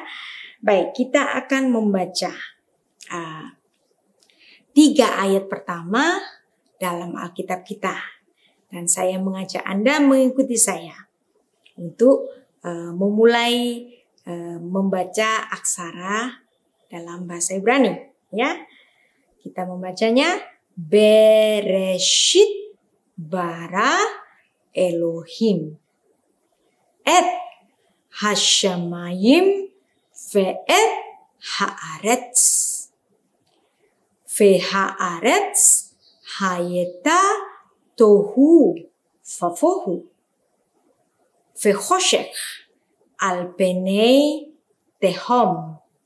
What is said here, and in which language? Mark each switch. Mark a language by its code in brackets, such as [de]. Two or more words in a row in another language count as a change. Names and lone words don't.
[id] Baik, kita akan membaca 3 ayat pertama dalam Alkitab kita. Dan saya mengajak Anda mengikuti saya untuk memulai membaca aksara dalam bahasa Ibrani. Ya, kita membacanya [he] בראשית ברא אלהים את השמים ואת הארץ והארץ היתה תהו ובהו וחשך על פני תהום.